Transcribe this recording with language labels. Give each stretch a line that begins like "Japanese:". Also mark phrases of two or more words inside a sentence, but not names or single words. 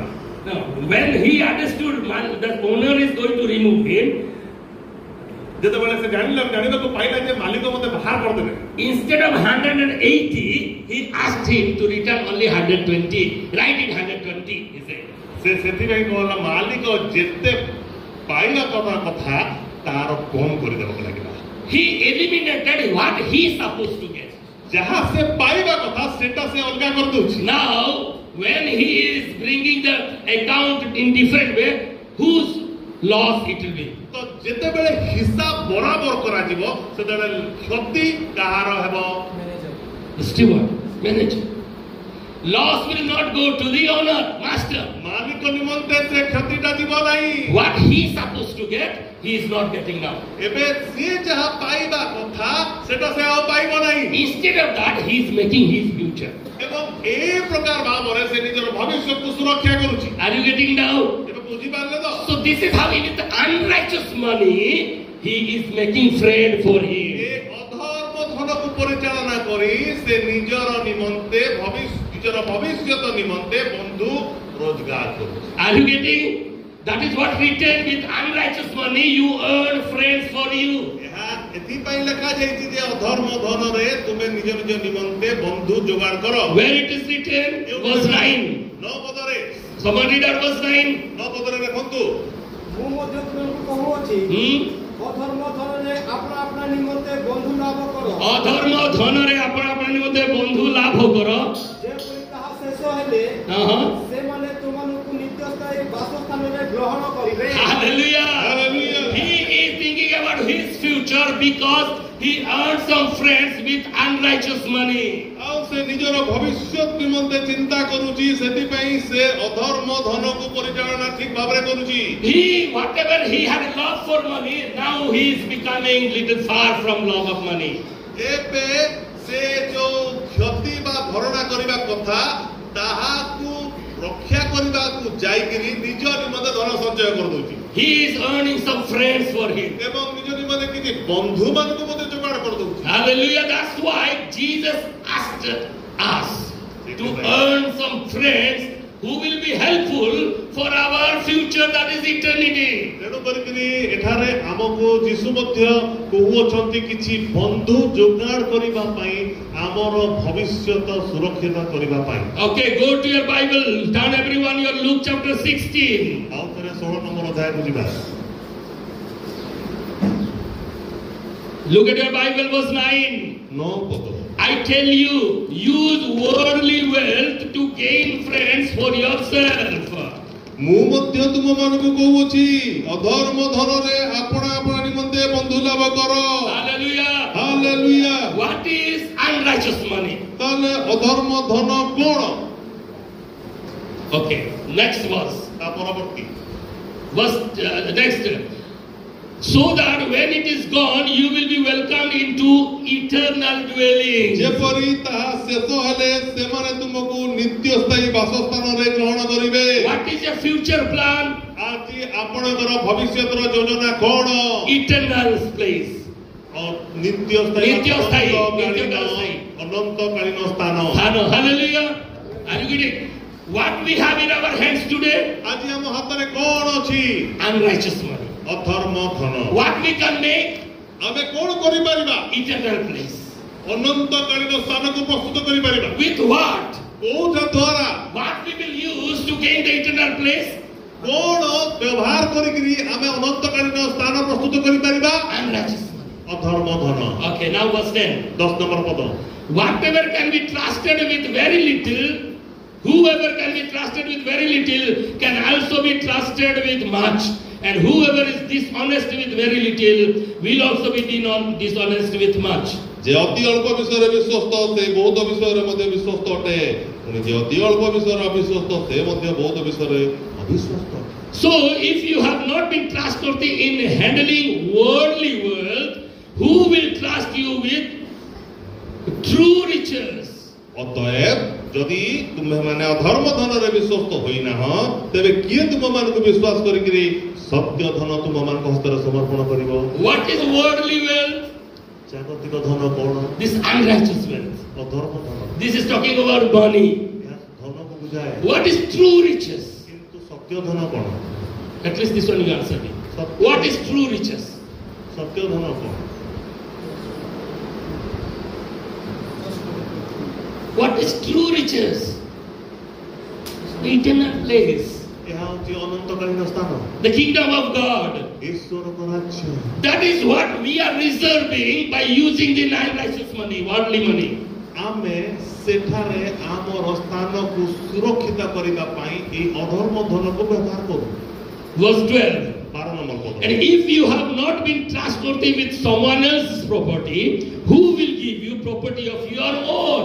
English: Now when he understood that owner is going to remove him,
Odia: ଯେତେବେଳେ ସେ ଜାଣିବାକୁ ପାଇଲା ଯେ ମାଲିକ ମୋତେ ବାହାର କରିଦେବେ,
English: instead of 180 he asked him to return only 120. Write it 120, he said.
Odia: ସେ ସେଥିପାଇଁ କହିଲା ମାଲିକ ଯେତେ ପାଇବା କଥା ତାର କମ କରିଦେବାକୁ ଲାଗିଲା।
English: He eliminated what he supposed to get.
Odia: ଯାହା ସେ ପାଇବା କଥା ସେଟା ସେ ଅଲଗା କରିଦଉଛି।
English: Now when he is bringing the account in different way, whose loss it will be?
Odia: ତ ଯେତେବେଳେ ହିସାବ ବରାବର କରାଯିବ ସେତେବେଳେ କ୍ଷତି କାହାର ହେବ?
English: The steward, manager. Loss will not go to the owner, master.
Odia: ମାଲିକ ନିମନ୍ତେ ସେ କ୍ଷତିଟା ଯିବ ନାହିଁ।
English: What he supposed to get, he is not getting now.
Odia: ଏବେ ସେ ଯାହା ପାଇବା କଥା ସେଟା ସେ ଆଉ ପାଇବ ନାହିଁ।
English: Instead of that, he is making his future.
Odia: ଏବଂ ଏ ପ୍ରକାର ଭାବରେ ସେ ନିଜର ଭବିଷ୍ୟତକୁ ସୁରକ୍ଷା କରୁଛି।
English: Are you getting now?
Odia: ଏବେ ବୁଝିପାରିଲେ ତ?
English: So this is how with the unrighteous money, he is making friend for him.
Odia: ଏ ଅଧର୍ମ ଧନକୁ ପରିଚାଳନା କରି ସେ ନିଜର ନିମନ୍ତେ ନିଜର ଭବିଷ୍ୟତ ନିମନ୍ତେ ବନ୍ଧୁ ରୋଜଗାର କରୁଛି।
English: Are you getting? That is what written with unrighteous money, you earn friends for you.
Odia: ଏହା ଏଥିପାଇଁ ଲେଖାଯାଇଛି ଯେ ଅଧର୍ମ ଧନରେ ତୁମେ ନିଜ ନିଜ ନିମନ୍ତେ ବନ୍ଧୁ ଯୋଗାଡ଼ କର।
English: Where it is written? Verse 9.
Odia: 9 ପଦରେ
English: Somebody read out verse 9.
Odia: 9 ପଦରେ ଦେଖନ୍ତୁ। ମୁଁ ମଧ୍ୟ ତୁମକୁ କହୁଅଛି ଅଧର୍ମ ଧନରେ ଆପଣା ଆପଣା ନିମନ୍ତେ ବନ୍ଧୁ ଲାଭ କର। ଅଧର୍ମ ଧନରେ ଆପଣ ଆପଣ ନିମନ୍ତେ ବନ୍ଧୁ ଲାଭ କର। ଯେପରି ତାହା ଶେଷ ହେଲେ ସେମାନେ ତୁମମାନଙ୍କୁ ନିତ୍ୟସ୍ଥାୟୀ ବାସସ୍ଥାନରେ ଗ୍ରହଣ କରିବେ।
English: Hallelujah. Hallelujah. He is thinking about his future because he earned some friends with unrighteous money.
Odia: ଆଉ ସେ ନିଜର ଭବିଷ୍ୟତ ନିମନ୍ତେ ଚିନ୍ତା କରୁଛି ସେଥିପାଇଁ ସେ ଅଧର୍ମ ଧନକୁ ପରିଚାଳନା ଠିକ ଭାବରେ କରୁଛି।
English: He, whatever he had love for money, now he is becoming little far from love of money.
Odia: ଏବେ ସେ ଯୋଉ କ୍ଷତି ବା ଭରଣା କରିବା କଥା ତାହାକୁ ରକ୍ଷା କରିବାକୁ ଯାଇକିରି ନିଜ ନିମନ୍ତେ ଧନ ସଞ୍ଚୟ କରିଦଉଛି।
English: He is earning some friends for him.
Odia: ଏବଂ ନିଜ ନିମନ୍ତେ କିଛି ବନ୍ଧୁମାନଙ୍କୁ ମଧ୍ୟ ଯୋଗାଡ଼ କରିଦଉଛି।
English: Hallelujah. That's why Jesus asked us to earn some friends who will be helpful for our future, that is eternity.
Odia: ତେଣୁ କରିକିରି ଏଠାରେ ଆମକୁ ଯୀଶୁ ମଧ୍ୟ କହୁଅଛନ୍ତି କିଛି ବନ୍ଧୁ ଯୋଗାଡ଼ କରିବା ପାଇଁ ଆମର ଭବିଷ୍ୟତ ସୁରକ୍ଷିତ କରିବା ପାଇଁ।
English: Okay, go to your Bible. Turn everyone your Luke chapter 16.
Odia: ଆଉ ଥରେ 16 ନମ୍ବର ଅଧ୍ୟାୟକୁ ଯିବା।
English: Look at your Bible, verse 9.
Odia: 9 ପଦ।
English: I tell you, use worldly wealth to gain friends for yourself.
Odia: ମୁଁ ମଧ୍ୟ ତୁମମାନଙ୍କୁ କହୁଅଛି ଅଧର୍ମ ଧନରେ ଆପଣା ଆପଣା ନିମନ୍ତେ ବନ୍ଧୁ ଲାଭ କର।
English: Hallelujah.
Odia: ହାଲେଲୁୟା।
English: What is unrighteous money?
Odia: ତାହାହେଲେ ଅଧର୍ମ ଧନ କୋନ?
English: Okay, next verse.
Odia: ତା ପରବର୍ତ୍ତୀ
English: Next. So that when it is gone, you will be welcomed into eternal dwelling.
Odia: ଯେପରି ତାହା ଶେଷ ହେଲେ ସେମାନେ ତୁମକୁ ନିତ୍ୟ ସ୍ଥାୟୀ ବାସସ୍ଥାନରେ ଗ୍ରହଣ କରିବେ।
English: What is your future plan?
Odia: ଆଜି ଆପଣଙ୍କର ଭବିଷ୍ୟତର ଯୋଜନା କଣ?
English: Eternal place.
Odia: ନିତ୍ୟ ସ୍ଥାୟୀ ଅନନ୍ତକାଳୀନ ସ୍ଥାନ।
English: Hallelujah. Are you getting? What we have in our hands today?
Odia: ଆଜି ଆମ ହାତରେ କଣ ଅଛି?
English: Unrighteous money.
Odia: ଅଧର୍ମ ଧନ।
English: What we can make?
Odia: ଆମେ କଣ କରିପାରିବା?
English: Eternal place.
Odia: ଅନନ୍ତକାଳୀନ ସ୍ଥାନକୁ ପ୍ରସ୍ତୁତ କରିପାରିବା।
English: With what?
Odia: କୋଉଟା ଦ୍ୱାରା?
English: What we will use to gain the eternal place?
Odia: କଣ ବ୍ୟବହାର କରିକିରି ଆମେ ଅନନ୍ତକାଳୀନ ସ୍ଥାନ ପ୍ରସ୍ତୁତ କରିପାରିବା?
English: Unrighteous money.
Odia: ଅଧର୍ମ ଧନ।
English: Okay, now verse 10.
Odia: 10 নম্বର ପଦ।
English: Whatever can be trusted with very little, whoever can be trusted with very little can also be trusted with much. And whoever is dishonest with very little will also be dishonest with much.
Odia: ଯେ ଅତି ଅଳ୍ପ ବିଷୟେ ବିଶ୍ୱସ୍ତ ସେ ବହୁତ ବିଷୟେ ମଧ୍ୟେ ବିଶ୍ୱସ୍ତ ଅଟେ, ପୁଣି ଯେ ଅତି ଅଳ୍ପ ବିଷୟେ ଅବିଶ୍ୱସ୍ତ ସେ ମଧ୍ୟେ ବହୁତ ବିଷୟେ ଅବିଶ୍ୱସ୍ତ।
English: So if you have not been trustworthy in handling worldly wealth, who will trust you with true riches?
Odia: ଅତଏବ ଯଦି ତୁମେ ମାନେ ଅଧର୍ମ ଧନରେ ବିଶ୍ୱସ୍ତ ହୋଇ ନା ତେବେ କିଏ তুমମାନଙ୍କୁ ବିଶ୍ୱାସ କରିକିରି ସତ୍ୟ ଧନ ତୁମମାନଙ୍କ ହସ୍ତରେ ସମର୍ପଣ କରିବ?
English: What is worldly wealth?
Odia: ଜାଗତିକ ଧନ କଣ?
English: This unrighteous wealth.
Odia: ଅଧର୍ମ ଧନ।
English: This is talking about money.
Odia: ଧନକୁ ବୁଝାଏ।
English: What is true riches?
Odia: କିନ୍ତୁ ସତ୍ୟ ଧନ କଣ?
English: At least this one you answer me. What is true riches?
Odia: ସତ୍ୟ ଧନ କଣ?
English: What is true riches? Eternal place.
Odia: ଏହା ହେଉଛି ଅନନ୍ତକାଳୀନ ସ୍ଥାନ।
English: The kingdom of God.
Odia: ଈଶ୍ୱରଙ୍କ ରାଜ୍ୟ।
English: That is what we are reserving by using the unrighteous money, worldly money.
Odia: ଆମେ ସେଠାରେ ଆମର ସ୍ଥାନକୁ ସୁରକ୍ଷିତ କରିବା ପାଇଁ ଏହି ଅଧର୍ମ ଧନକୁ ବ୍ୟବହାର କରୁ।
English: Verse 12.
Odia: 12 ନମ୍ବର ପଦ।
English: And if you have not been trustworthy with someone else's property, who will give you property of your own?